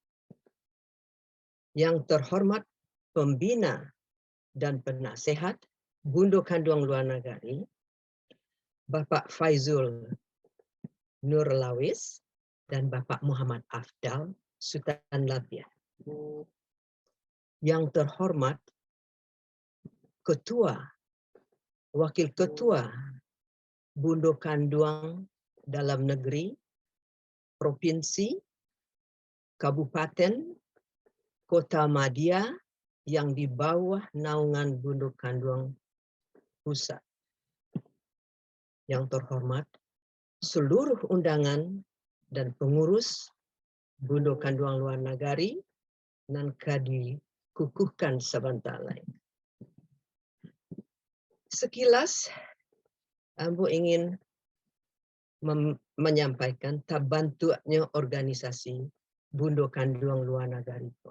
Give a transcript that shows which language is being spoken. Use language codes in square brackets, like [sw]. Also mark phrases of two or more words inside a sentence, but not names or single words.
[id] Yang terhormat Pembina dan Penasehat Bundo Kanduang Luar Negari, Bapak Faizul Nur Lawis dan Bapak Muhammad Afdal Sultan Labiah. Yang terhormat Ketua, Wakil Ketua Bundo Kanduang Dalam Negeri, Provinsi, Kabupaten, Kota Madia yang di bawah naungan Bundo Kanduang Pusat. Yang terhormat seluruh undangan dan pengurus Bundo Kanduang Luar Negari [min] nan kadi kukuhkan sebentalai. [id] Sekilas, Ambo ingin menyampaikan tabantunya organisasi Bundo Kanduang Luar Negari.